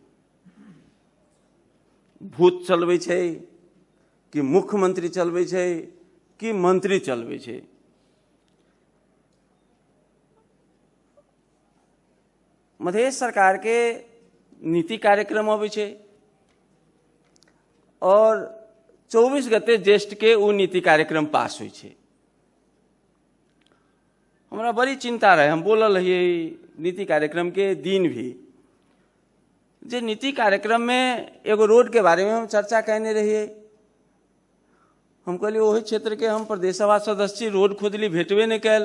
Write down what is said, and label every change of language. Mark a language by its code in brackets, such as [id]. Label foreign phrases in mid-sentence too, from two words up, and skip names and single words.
[mai] भूत चलबे छे कि मुख्यमंत्री चलबे छे कि मंत्री चलबे छे? मधेश सरकार के नीति कार्यक्रम अबै छे और 24 गते ज्येष्ठ के वो नीति कार्यक्रम पास हुई छे। हमरा बड़ी चिंता रहे, हम बोलल रहिए नीति कार्यक्रम के दिन भी, जे नीति कार्यक्रम में एगो रोड के बारे में हम चर्चा कहने रहिए। हम कहलिए वही क्षेत्र के हम प्रदेश सभा सदस्य, रोड खोदली भेटबे नहीं कैल।